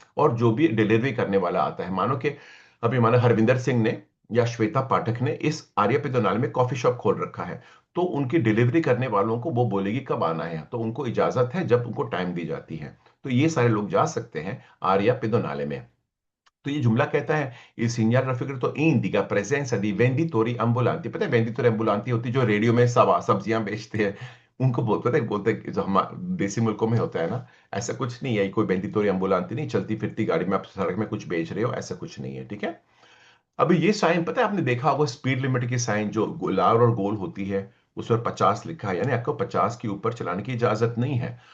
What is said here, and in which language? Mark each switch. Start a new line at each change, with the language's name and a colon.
Hindi: और जो भी डिलीवरी करने वाला आता है, मानो कि अभी मानो हरविंदर सिंह ने या श्वेता पाठक ने इस आर्य पिदोनाल में कॉफी शॉप खोल रखा है, तो उनकी डिलीवरी करने वालों को वो बोलेगी कब आना है, तो उनको इजाजत है जब उनको टाइम दी जाती है। तो ये सारे लोग जा सकते हैं आर्या पिदोनाले में। तो ये जुमला कहता है
Italian: il segnale raffigurato indica presenza di venditori ambulanti।
Hindi: पता है वेंडिटोरी एम्बुलांती होती है जो रेडियो में सब्जियां बेचते हैं, उनको बोलते हैं जो हम देसी मुल्कों में होता है ना। ऐसा कुछ नहीं है, कोई वेंडिटोरी एम्बुलांती नहीं, चलती फिरती गाड़ी में आप सड़क में कुछ बेच रहे हो, ऐसा कुछ नहीं है, ठीक है। अभी ये साइन पता है, आपने देखा होगा स्पीड लिमिट की साइन जो लाल और गोल होती है, उस पर 50 लिखा है, यानी आपको 50 के ऊपर चलाने की इजाजत नहीं है।